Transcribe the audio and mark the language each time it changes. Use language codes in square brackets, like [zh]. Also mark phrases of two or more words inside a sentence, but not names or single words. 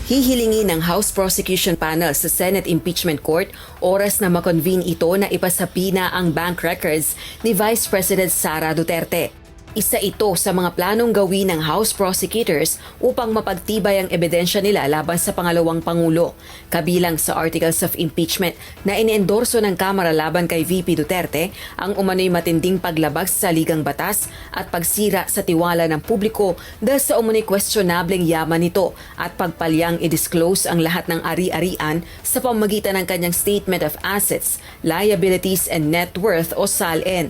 [tl] Hihilingi ng House Prosecution Panel sa Senate Impeachment Court oras na makonvene ito na ipasapina ang [en] bank records [tl] ni Vice President Sara Duterte. Isa ito sa mga planong gawin ng [en] House Prosecutors [tl] upang mapagtibay ang ebidensya nila laban sa pangalawang Pangulo, kabilang sa Articles of Impeachment na iniendorso ng Kamara laban kay VP Duterte ang umano'y matinding paglabag sa saligang batas at pagsira sa tiwala ng publiko dahil sa umano'y questionableng yaman nito at pagpalyang i-disclose ang lahat ng ari-arian sa pamamagitan ng kanyang Statement of Assets, Liabilities and Net Worth o SALN.